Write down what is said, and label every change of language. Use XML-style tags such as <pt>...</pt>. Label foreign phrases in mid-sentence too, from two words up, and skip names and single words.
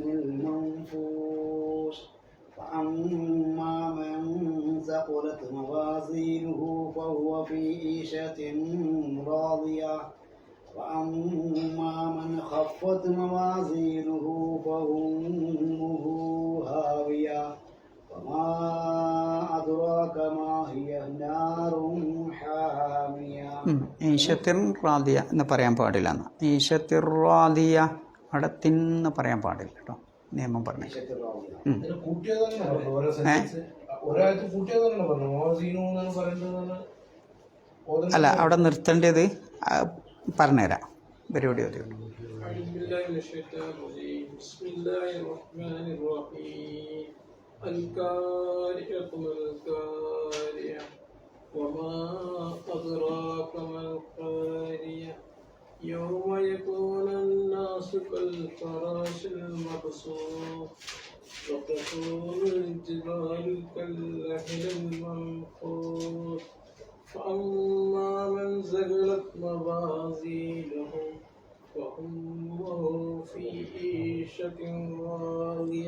<ar>المنفوش فأما من ثقلت موازينه فهو في عيشة راضية وأما من خفت موازينه فأمه هاوية وما أدراك ما هي نار حامية. عيشة راضية</ar> <ml>എന്ന് പറയാൻ പാടില്ല.</ml> <ar>عيشة راضية</ar> <ml>അവിടെ തിന്ന് പറയാൻ പാടില്ല കേട്ടോ. നിയമം പറഞ്ഞു. അല്ല, അവിടെ നിർത്തേണ്ടത് പറഞ്ഞുതരാം. പരിപാടി മതി.</ml> <ar>القارعة ما القارعة وما أدراك ما القارعة يوم يكون الناس كالفراش المبثوث وتكون الجبال كالعهن المنفوش فأما من ثقلت موازينه فهو في عيشة راضية</ar>